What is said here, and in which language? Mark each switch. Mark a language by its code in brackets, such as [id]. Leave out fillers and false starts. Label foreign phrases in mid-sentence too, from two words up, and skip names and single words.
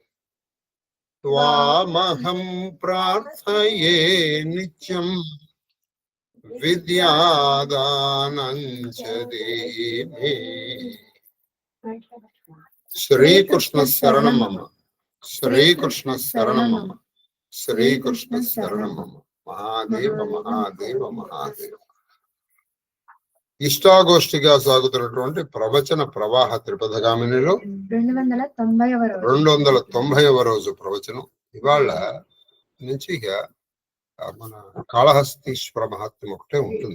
[sa] त्वामहं प्रार्थये नित्यं विद्यादानं च देहि। श्रीकृष्ण शरणं मम। श्रीकृष्ण शरणं मम। శ్రీకృష్ణ శరణం. మహాదేవ మహాదేవ మహాదేవ. [te] ఇష్టాగోష్ఠిగా సాగుతున్నటువంటి ప్రవచన ప్రవాహ త్రిపథగామినిలో 290వ రోజు ప్రవచనం. ఇవాళ నుంచి ఇక మన కాళహస్తీశ్వర మహాత్మ్యం ఒకటే ఉంటుంది.